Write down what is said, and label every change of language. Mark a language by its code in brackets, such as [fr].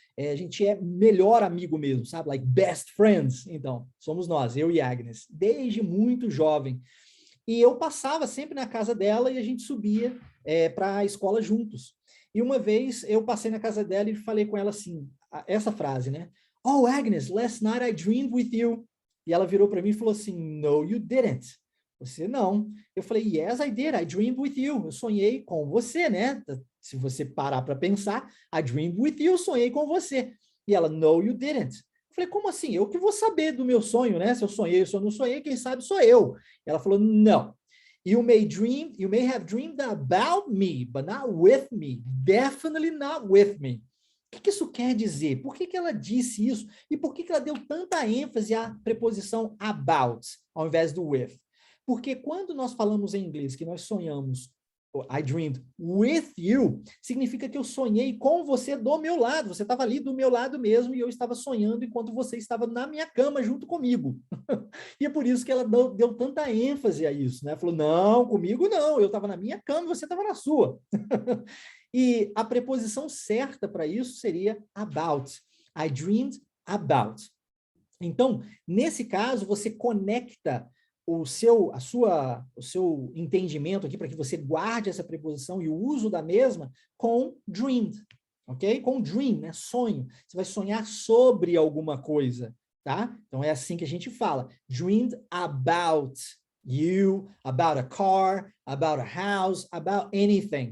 [pt] A gente é melhor amigo mesmo, sabe? [en] Like best friends. [pt] Então, somos nós, eu e Agnes, desde muito jovem. E eu passava sempre na casa dela e a gente subia para a escola juntos. E uma vez eu passei na casa dela e falei com ela assim, essa frase, né? [en] Oh, Agnes, last night I dreamed with you. [pt] E ela virou para mim e falou assim, no, you didn't. Você não. Eu falei, [en] yes, I did. I dreamed with you. [pt] Eu sonhei com você, né? Se você parar para pensar, [en] I dreamed with you, [pt] sonhei com você. E ela, [en] no, you didn't. [pt] Eu falei, como assim? Eu que vou saber do meu sonho, né? Se eu sonhei, se eu não sonhei, quem sabe sou eu. Ela falou, não. [en] You may have dreamed about me, but not with me. Definitely not with me. [pt] O que isso quer dizer? Por que ela disse isso? E por que ela deu tanta ênfase à preposição about, ao invés do with? Porque quando nós falamos em inglês que nós sonhamos, [en] I dreamed with you, [pt] significa que eu sonhei com você do meu lado. Você estava ali do meu lado mesmo e eu estava sonhando enquanto você estava na minha cama junto comigo. E é por isso que ela deu tanta ênfase a isso, né? Falou, não, comigo não, eu estava na minha cama e você estava na sua. E a preposição certa para isso seria about. [en] I dreamed about. [pt] Então, nesse caso, você conecta o seu entendimento aqui para que você guarde essa preposição e o uso da mesma com dreamed, ok? Com dream, né? Sonho. Você vai sonhar sobre alguma coisa, tá? Então, é assim que a gente fala. [en] Dreamed about you, about a car, about a house, about anything.